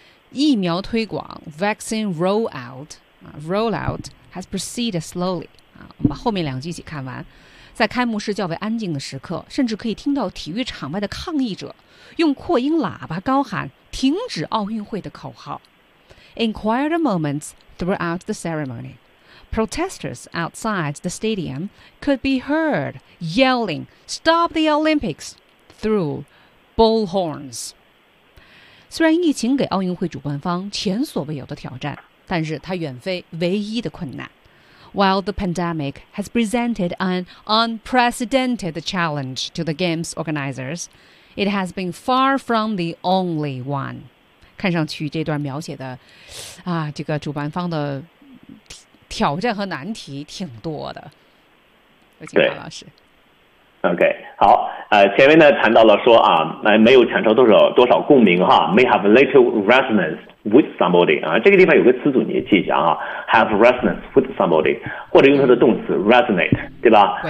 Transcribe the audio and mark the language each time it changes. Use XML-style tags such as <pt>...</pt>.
<zh>疫苗推广</zh> <en>vaccine rollout has proceeded slowly.</en> <zh>我们把后面两句一起看完，在开幕式较为安静的时刻，甚至可以听到体育场外的抗议者用扩音喇叭高喊“停止奥运会”的口号。</zh> <en>In quiet moments throughout the ceremony, protesters outside the stadium could be heard yelling "Stop the Olympics" through bullhorns.</en> <zh>虽然疫情给奥运会主办方前所未有的挑战，但是它远非唯一的困难。</zh> <en>While the pandemic has presented an unprecedented challenge to the Games organizers, it has been far from the only one.</en> <zh>看上去这段描写的、啊、这个主办方的挑战和难题挺多的。有请王老师。 OK, 好。前面呢谈到了说啊，没有产生多少共鸣哈 ，</zh> <en>may have little resonance with somebody</en> <zh>啊，这个地方有个词组你记一下啊 ，</zh> <en>have resonance with somebody，</en> <zh>或者用它的动词 resonate， 对吧？</zh>